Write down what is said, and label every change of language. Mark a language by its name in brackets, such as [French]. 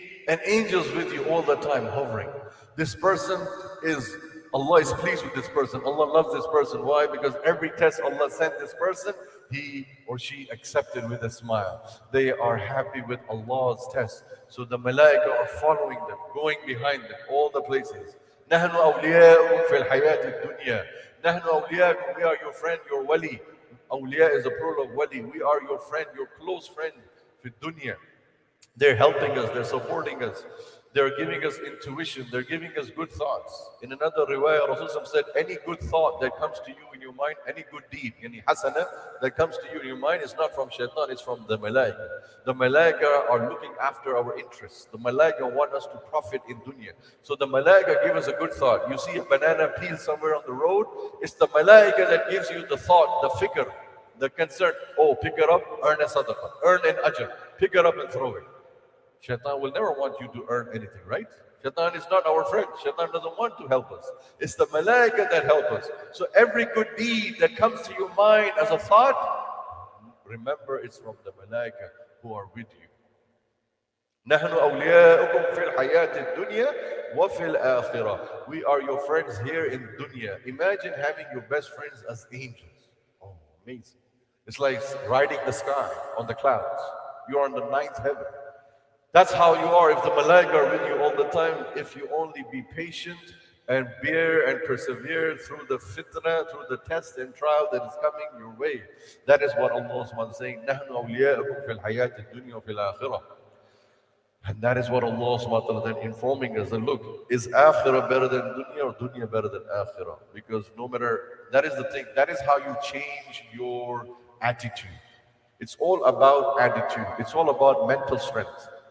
[English] And angels with you all the time hovering. This person Allah is pleased with this person. Allah loves this person. Why? Because every test Allah sent this person, he or she accepted with a smile. They are happy with Allah's test. So the malaika are following them, going behind them, all the places. [Arabic] نحن أولياؤكم في الحياة الدنيا. نحن أولياؤكم, [English] we are your friend, your wali. Awliya is a plural of wali. We are your friend, your close friend [Arabic] في الدنيا. [English] They're helping us, they're supporting us, they're giving us intuition, they're giving us good thoughts. In another riwayah, Rasulullah said, any good thought that comes to you in your mind, any good deed, any hasana that comes to you in your mind is not from shaitan, it's from the malaika. The malaika are looking after our interests. The malaika want us to profit in dunya. So the malaika give us a good thought. You see a banana peel somewhere on the road, it's the malaika that gives you the thought, the fikr. The concern, oh, pick it up, earn a sadaqah, earn an ajr, pick it up and throw it. Shaitan will never want you to earn anything, right? Shaitan is not our friend. Shaitan doesn't want to help us. It's the malaika that help us. So every good deed that comes to your mind as a thought, remember it's from the malaika who are with you. [Arabic] نحن أولياؤكم في الحياة الدنيا وفي الآخرة. [English] We are your friends here in dunya. Imagine having your best friends as angels. Oh, amazing. It's like riding the sky on the clouds. You're on the ninth heaven. That's how you are if the malaika are with you all the time, if you only be patient and bear and persevere through the fitna, through the test and trial that is coming your way. That is what Allah is saying. [Arabic] نحن أولياؤكم في الحياة الدنيا وفي الآخرة. [English] And that is what Allah subhanahu wa ta'ala then informing us that look, is akhirah better than dunya or dunya better than akhirah? Because no matter, that is the thing, that is how you change your attitude. It's all about attitude. It's all about mental strength.